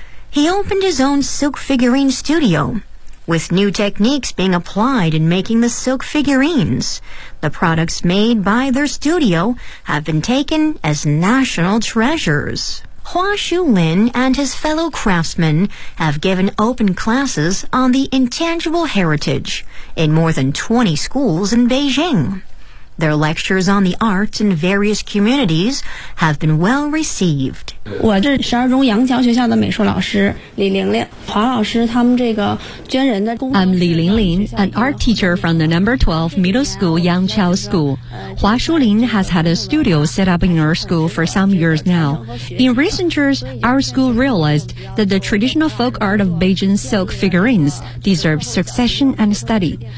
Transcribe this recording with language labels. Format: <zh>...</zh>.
<en>He opened his own silk figurine studio. With new techniques being applied in making the silk figurines, the products made by their studio have been taken as national treasures. Hua Shulin and his fellow craftsmen have given open classes on the intangible heritage in more than 20 schools in Beijing. Their lectures on the arts in various communities have been well received.</en> <zh>我这十二中杨桥学校的美术老师李玲玲华老师他们这个捐人的工作</zh> <en>I'm Li Lingling, an art teacher from the number 12 middle school Yangqiao School. Hua Shulin has had a studio set up in our school for some years now. In recent years, our school realized that the traditional folk art of Beijing silk figurines deserves succession and study.</en>